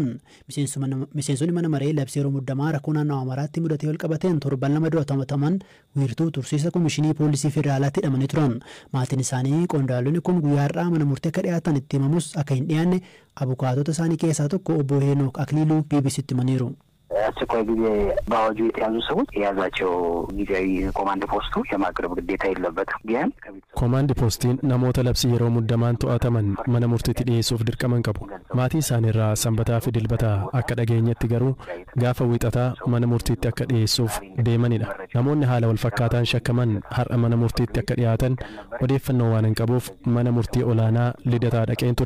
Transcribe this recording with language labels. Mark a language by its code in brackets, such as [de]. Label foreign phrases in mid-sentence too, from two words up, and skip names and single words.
[om] Miseensonni mana maree labsii yeroo muddamaa rakkoo naannoo Amaaraatti mudatee wal qabateen torban lama dura to'ataman wiirtuu tursiisa Komishinii Poolisii Federaalaatti hidhamanii turan. Maatiin isaanii qondaalonni kun guyyaa har'aa mana murtee akka dhiyaatan itti himamus akka hin dhiyaanne abukaatota isaanii keessaa tokko obbo Heenook Akliiluu BBCtti himaniiru. [am] አስቸኳይ ጊዜ በአዋጁ የተያዙ ሰዎች የያዛቸው ጊዜያዊ ኮማንድ ፖስቱ የማቅረብ ግዴታ የለበትም። ግን [om] ኮማንድ ፖስቲን namoota labsii yeroo muddamaan to'ataman mana murtiitti dhiyeessuuf dirqaman qabu. Maatii isaaniirraa sanbataa fi dilbata akka dhageenyetti garuu gaafa wiixataa mana murtiitti akka dhiyeessuuf deemanidha. Namoonni haala wal fakkaataan shakkaman har'a mana murtiitti akka dhiyaatan odeeffannoo waan hin qabuuf mana murtii olaanaa lidataa dhaqeen ture.